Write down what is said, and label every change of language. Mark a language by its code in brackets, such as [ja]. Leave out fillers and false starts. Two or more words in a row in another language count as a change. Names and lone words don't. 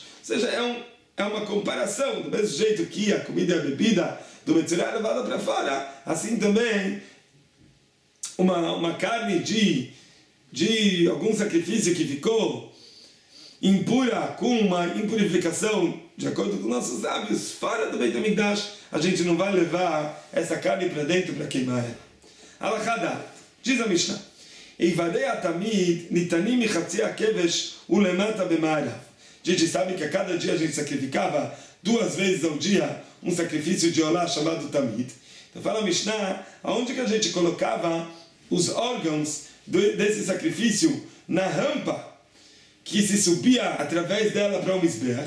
[pt] Ou seja, é uma comparação, do mesmo jeito que a comida e a bebida do Metzorah é levada para fora, assim também uma carne de algum sacrifício que ficou impura, com uma impurificação, de acordo com nossos sábios, fora do Beit HaMikdash, a gente não vai levar essa carne para dentro para queimar ela. Alachada, diz a Mishnah, [he] איברי התמיד ניתנים מחצי הכבש ולמטה במערב. [pt] A gente sabe que a cada dia a gente sacrificava 2 vezes ao dia um sacrifício de olá chamado tamid. Então fala a Mishnah, aonde que a gente colocava os órgãos desse sacrifício na rampa que se subia através dela para o Mizbeach.